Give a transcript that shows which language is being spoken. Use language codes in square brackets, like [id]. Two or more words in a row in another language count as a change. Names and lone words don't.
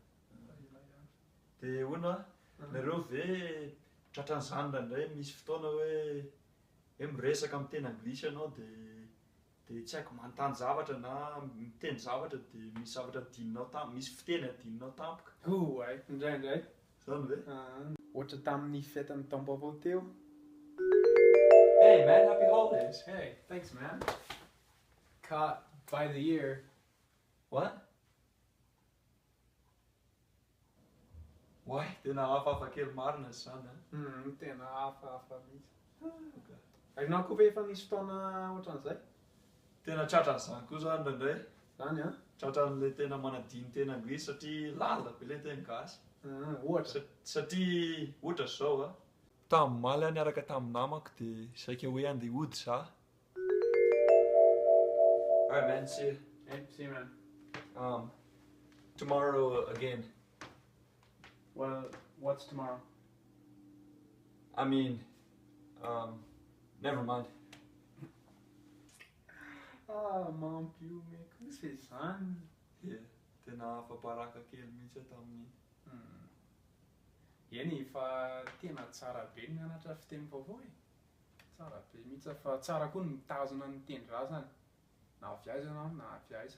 [mg] Dia hoana nareo ve tratran'izany indraindray misy fotoana hoe miresaka amin'ny teny anglisy ianao dia tsy haiko manontany zavatra na miteny zavatra dia misy zavatra adinonao tampoka, misy fiteny adinonao tampoka. Ay, indraindray. Zany ve? Ohatra tamin'ny fetan'ny taom-baovao teo. [en] Hey man, happy holidays. Hey, thanks man. Caught by the ear. What? Why? [mg] Tena hafahafa kely marina izany. Tena hafahafa mihitsy. Ainao koa ve efa nisy fotoana ohatran'izay? Tena tratran'izany koa zany indraindray. Zany a? Tratran'ilay tena manadino teny anglisy satria lalina be ilay teny gasy. Ohatra. Satria ohatra zao a. Tam'maly aho niaraka tamin'ny namako dia saika hoe andeha hody za. [en] Alright man, see you. Hey, see you man. Tomorrow again. Well, what's tomorrow? I mean, never mind. [mg] Mampio me kosa izany. Tena hafa-paraka kely mihitsy tamin'iny. Eny fa tena tsara be ny mianatra fiteny vaovao e. Tsara be mihitsy fa tsara koa ny mitazona ny teny-drazana. Na avy aiza ianao na avy aiza.